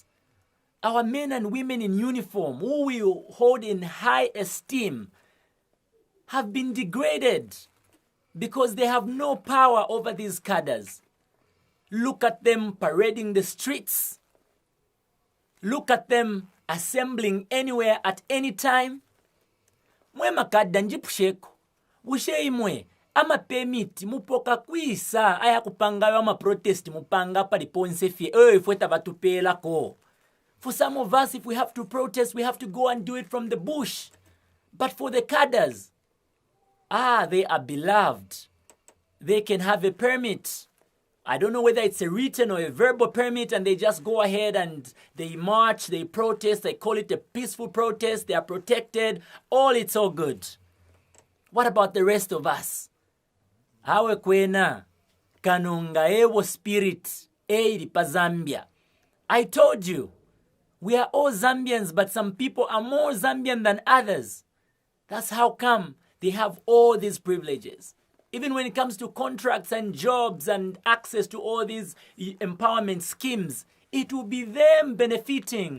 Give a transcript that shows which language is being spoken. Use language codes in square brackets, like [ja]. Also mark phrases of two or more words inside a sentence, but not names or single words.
[en] Our men and women in uniform, who we hold in high esteem, have been degraded. because they have no power over these cadres. Look at them parading the streets. Look at them assembling anywhere at any time. [bem] Mwe makadda njipusheko. Bushe imwe. Ama permit mupoka kwisa. Aya kupangayo ama protest mupanga pali ponse fie. Ifweta batupela ko. [en] For some of us, if we have to protest, we have to go and do it from the bush. But for the cadres, they are beloved. They can have a permit. I don't know whether it's a written or a verbal permit, and they just go ahead and they march, they protest, they call it a peaceful protest, they are protected, it's all good. What about the rest of us? [bem] Awe kwena, kanunga ewo spirit, pa Zambia. [en] I told you, we are all Zambians, but some people are more Zambian than others. That's how come they have all these privileges. Even when it comes to contracts and jobs and access to all these empowerment schemes, it will be them benefiting.